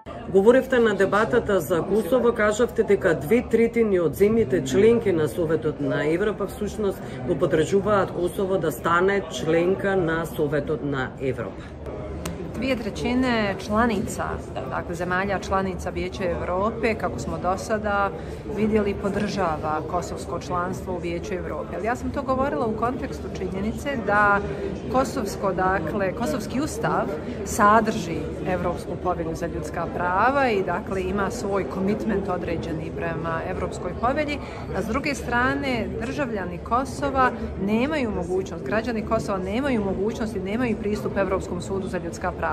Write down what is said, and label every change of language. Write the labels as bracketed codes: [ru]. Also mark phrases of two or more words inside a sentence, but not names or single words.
[mk] Говоревте на дебатата за Косово, кажавте дека 2/3 од земјите членки на Советот на Европа всушност го подржуваат Косово да стане членка на Советот на Европа. [bs] 2/3 članica, dakle zemalja članica Vijeća Europe, kako smo do sada vidjeli, podržava kosovsko članstvo u Vijeću Europe. Ali ja sam to govorila u kontekstu činjenice da kosovski ustav sadrži Europsku povelju za ljudska prava i dakle ima svoj komitment određeni prema Europskoj povelji, a s druge strane državljani Kosova nemaju mogućnost, građani Kosova nemaju mogućnost i nemaju pristup Europskom sudu za ljudska prava.